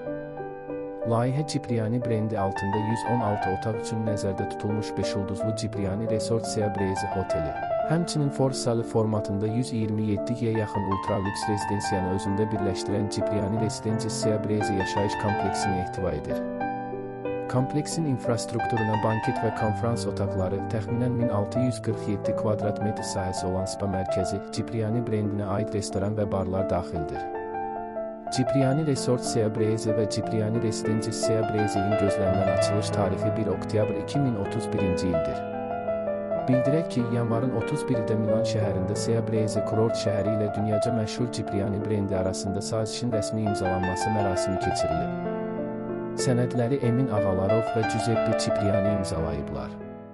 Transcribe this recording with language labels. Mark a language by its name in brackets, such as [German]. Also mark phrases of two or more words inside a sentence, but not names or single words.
[Azerbaijani] Layihə Cipriani brendi altında 116 otaq üçün nəzərdə tutulmuş 5 ulduzlu Cipriani Resort Sea Breeze Hoteli, həmçinin Forsalı formatında 127-yə yaxın ultralüks rezidensiyanı özündə birləşdirən Cipriani Residences Sea Breeze yaşayış kompleksini ehtiva edir. Kompleksin infrastrukturuna banket və konferans otaqları, təxminən 1647 kvadrat metr sahəsi olan spa mərkəzi, Cipriani brendinə aid restoran və barlar daxildir. Cipriani Resort Sea Breeze və Cipriani Residences Sea Breeze-in gözlənilən açılış tarixi 1 oktyabr 2031-ci ildir. Bildirək ki, yanvarın 31-də Milan şəhərində Sea Breeze kurort şəhəri ilə dünyaca məşhur Cipriani brendi arasında sazişin rəsmi imzalanması mərasimi keçirilib. Sənədləri Emin Ağalarov və Giuseppe Cipriani imzalayıblar.